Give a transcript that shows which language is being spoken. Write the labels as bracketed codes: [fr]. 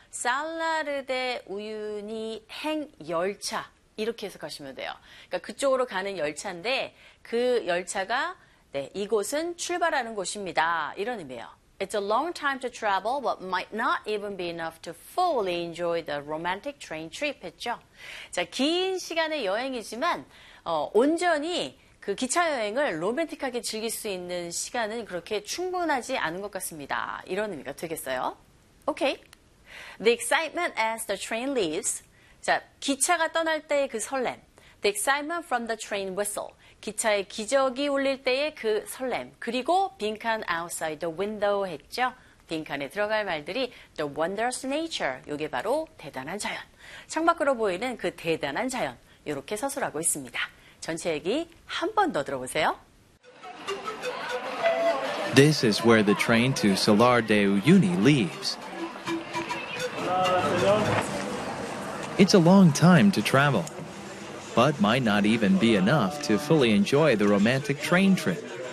[ko] 살라르데 우유니 행 열차. 이렇게 해석하시면 돼요. 그러니까 그쪽으로 가는 열차인데 그 열차가 네, 이곳은 출발하는 곳입니다. 이런 의미예요. [en] It's a long time to travel, but might not even be enough to fully enjoy the romantic train trip [ko] 했죠. 자, 긴 시간의 여행이지만 온전히 그 기차 여행을 로맨틱하게 즐길 수 있는 시간은 그렇게 충분하지 않은 것 같습니다. 이런 의미가 되겠어요. [en] Okay. The excitement as the train leaves. [ko] 자, 기차가 떠날 때의 그 설렘. [en] The excitement from the train whistle. [ko] 기차의 기적이 울릴 때의 그 설렘. 그리고 빈칸 [en] outside the window [ko] 했죠. 빈칸에 들어갈 말들이 [en] the wondrous nature. [ko] 이게 바로 대단한 자연. 창밖으로 보이는 그 대단한 자연. 이렇게 서술하고 있습니다. 전체 얘기 한 번 더 들어보세요. [en] This is where the train to Salade Uyuni leaves. It's a long time to travel, but might not even be enough to fully enjoy the romantic train trip.